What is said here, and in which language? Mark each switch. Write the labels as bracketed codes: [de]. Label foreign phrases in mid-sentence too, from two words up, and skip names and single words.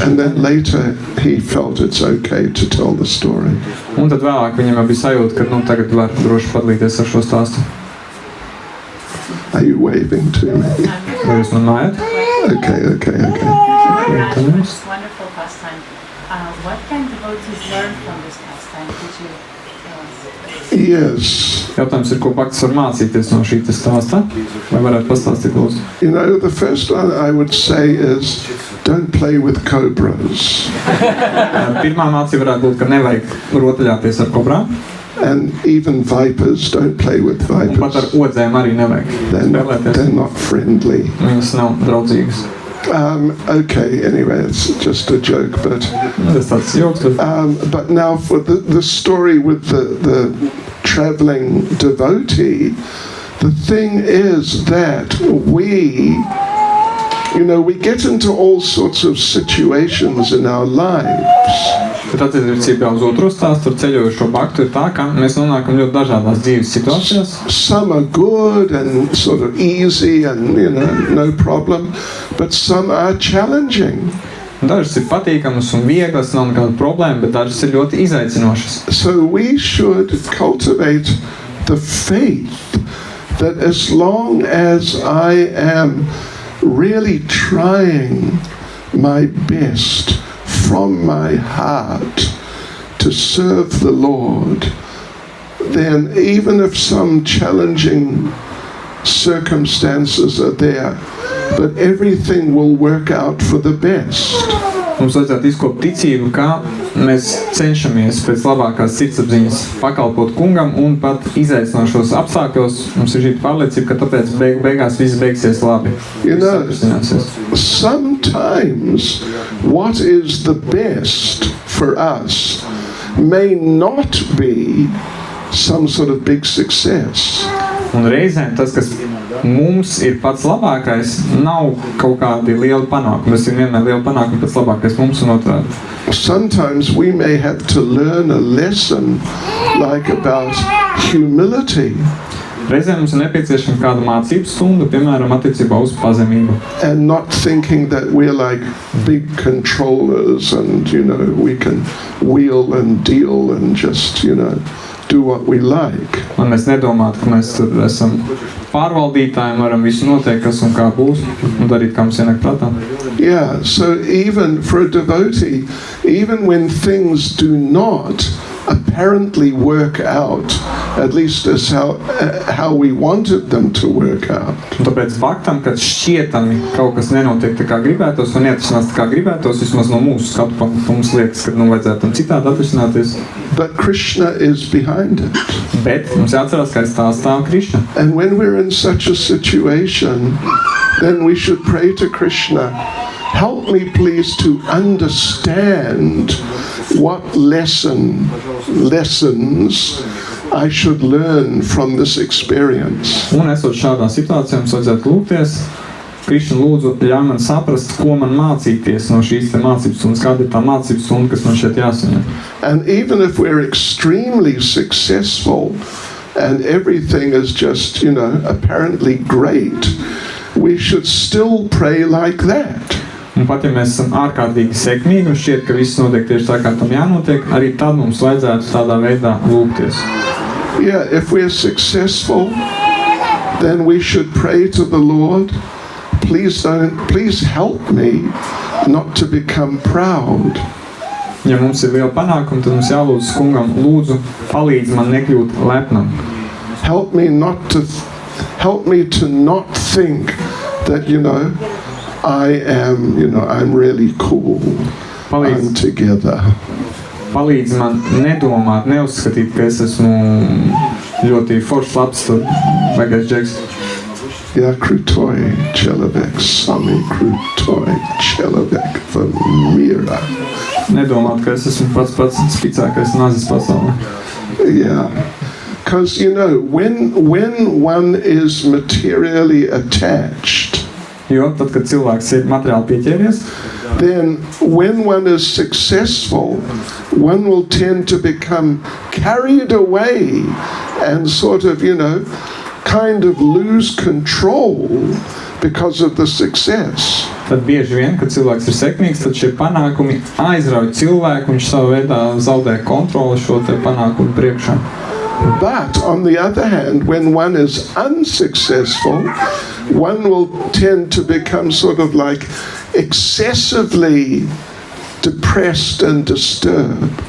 [en] And then later he felt it's okay to tell the story. [lv] Un tad vēlāk viņam jau bija sajūta, ka tagad var droši padalīties ar šo stāstu. [en] Are you waving to me? [lv] Vai jūs man mājat? [en] Okay. It's wonderful pastime. What can devotees learn from this pastime? Could you tell us? Yes. [lv] Jautājums ir, ko baktas var mācīties no šī te stāsta? Vai varētu pastāstīt, lūdzu? [en] You know, the first one I would say is don't play with cobras. [lv] Pirmā mācība varētu būt, ka nevajag rotaļāties ar kobrām. [en] And even vipers, don't play with [lv] Un pat ar [en] vipers. [lv] odzēm arī nevajag spēlēties. [en] They're not friendly. [lv] Viņas nav draudzīgas. [en] Okay, anyway, it's just a joke, but [lv] Tas tāds joks, [en] but now for the story with the traveling devotee, the thing is that we get into all sorts of situations in our lives. [lv] bet attiecībā uz otro stāstu ar ceļojošo baktu ir tā, ka mēs nonākam ļoti dažādās dzīves situācijās. [en] Some are good and sort of easy and, no problem, but some are challenging. [lv] Dažas ir patīkamas un vieglas, nav nekāda problēma, bet dažas ir ļoti izaicinošas. [en] So we should cultivate the faith that as long as I am really trying my best from my heart to serve the Lord, then even if some challenging circumstances are there, but everything will work out for the best. [lv] Mums vajadzētu izkopt ticību, ka mēs cenšamies pēc labākās sirdsapziņas pakalpot kungam un pat izaicinošos apstākļos. Mums ir šī pārliecība, ka tāpēc beigās viss beigsies labi. [en] Sometimes what is the best for us may not be some sort of big success. [lv] Un reizēm tas, kas mums ir pats labākais, nav kaut kādi lieli panākumi. Tas ir vienmēr lieli panākumi, pats labākais mums un otrādi. [en] Sometimes we may have to learn a lesson like about humility. [lv] Reizēm mums ir nepieciešama kāda mācības stunda, piemēram, attiecībā uz pazemību. [en] And not thinking that we're like big controllers and, we can wheel and deal and just, do what we like. [lv] Un mēs nedomātu, ka mēs tur esam pārvaldītāji un varam visu noteikt, kas un kā būs, un darīt, kā mums ienāk prātā. [en] Yeah, so even for a devotee, even when things do not apparently work out, at least as how we wanted them to work out. [lv] Un tāpēc baktam, kad šķietami kaut kas nenotiek tā kā gribētos un neatrisinās tā kā gribētos, vismaz no mūsu skatu punkta mums liekas, ka vajadzētu tam citādi atrisināties. [en] But Krishna is behind it. [lv] Bet mums jāatcerās, ka aiz tā stāv Krišna. [en] And when we're in such a situation, then we should pray to Krishna, help me please to understand what lessons I should learn from this experience. [lv] Un esot šādā situācijā, mums vajadzētu lūgties, Krišna lūdzu, ļauj man saprast, ko man mācīties no šīs te mācības stundas, kāda ir tā mācības stunda, kas man šeit jāsaņem. [en] And even if we're extremely successful and everything is just, apparently great, we should still pray like that. [lv] Un pat ja mēs esam ārkārtīgi sekmīgi un šķiet, ka viss notiek tieši tā, kā tam jānotiek, arī tad mums vajadzētu tādā veidā lūgties. [en] Yeah, if we're successful, then we should pray to the Lord, please help me not to become proud. [lv] Ja mums ir liela panākuma, tad mums jālūdz kungam, lūdzu, palīdz man nekļūt lepnam. [en] Help me to not think that, I'm really cool. I'm together. [lv] Palīdz man nedomāt, neuzskatīt, ka es esmu ļoti foršs labs, tur baigais džeks. [ru] Я крутой человек, самый крутой человек в мира. [lv] Nedomāt, ka es esmu pats spicākais nazis pasaulē. [en] Yeah. Because, when one is materially attached, [lv] Jo tad, kad cilvēks ir materiāli pieķēries, [en] then when one is successful, one will tend to become carried away and sort of, kind of lose control because of the success. [lv] tad bieži vien, kad cilvēks ir sekmīgs, tad šie panākumi aizrauj cilvēku, viņš savā veidā zaudē kontroli šo te panākumu priekšā. [en] But on the other hand, when one is unsuccessful, one will tend to become sort of like excessively depressed and disturbed.